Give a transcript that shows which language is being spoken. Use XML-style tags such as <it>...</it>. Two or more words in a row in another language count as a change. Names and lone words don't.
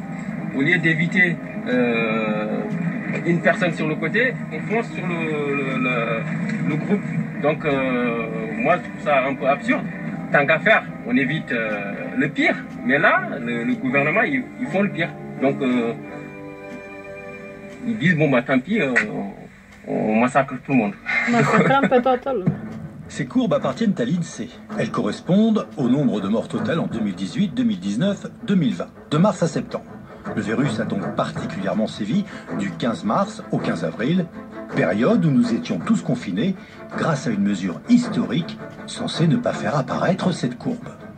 <fr>Au lieu d'éviter une personne sur le côté, on fonce sur le groupe. Donc, moi, je trouve ça un peu absurde. Tant qu'à faire, on évite le pire. Mais là, le gouvernement, ils font le pire. Donc, ils disent, bon, bah tant pis, on massacre tout le monde.</fr> <ro>Masacrăm pe toată lumea.</ro> <fr>Ces courbes appartiennent à l'INSEE. Elles correspondent au nombre de morts total en 2018, 2019, 2020, de mars à septembre. Le virus a donc particulièrement sévi du 15 mars au 15 avril, période où nous étions tous confinés grâce à une mesure historique censée ne pas faire apparaître cette courbe.</fr>